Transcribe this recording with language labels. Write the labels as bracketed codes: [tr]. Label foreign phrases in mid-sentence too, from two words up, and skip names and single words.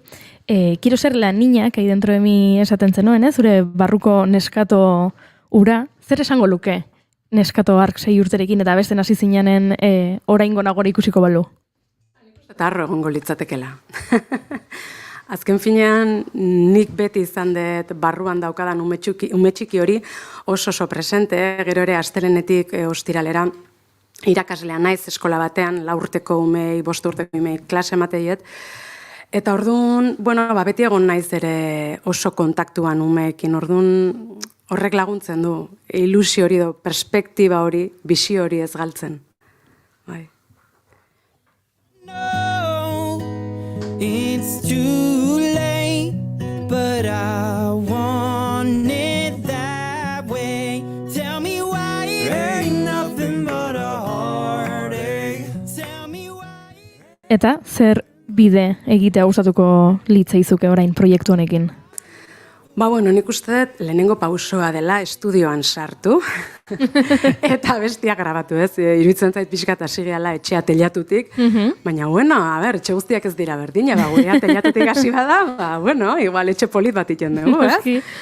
[es] Quiero ser la niña que hay dentro de mí [eu] esaten zenuen, zure barruko neskato ura. Zer esango luke neskato ark 6 urterekin eta besten hasi zinanen oraingo Nagore ikusiko balu? Eta harro egongo litzatekela. Azken finean, nik beti izan dut barruan daukadan ume txiki hori oso presente, gero ere astelenetik ostiralera irakaslea naiz eskola batean, 4 urteko umei, 5 urteko umei klase emateiet. Eta orduan, beti egon naiz ere oso kontaktuan umeekin, orduan horrek laguntzen du, ilusio hori do, perspektiba hori, bisio hori ez galtzen. Bai. [en] It's too late, but I want it that way. Tell me why it ain't nothing but [eu] Eta zer bide egitea gustatuko litzaizuke orain proiektu honekin? Bueno, nik uste dut lehenengo pausoa dela estudioan sartu eta bestia grabatu, ez? Iruditzen zait pixkat hasi gehala etxea teilatutik, baina bueno, etxe guztiak ez dira berdina, gurea teilatutik hasi bada, igual etxe polit bat iten dugu, ez?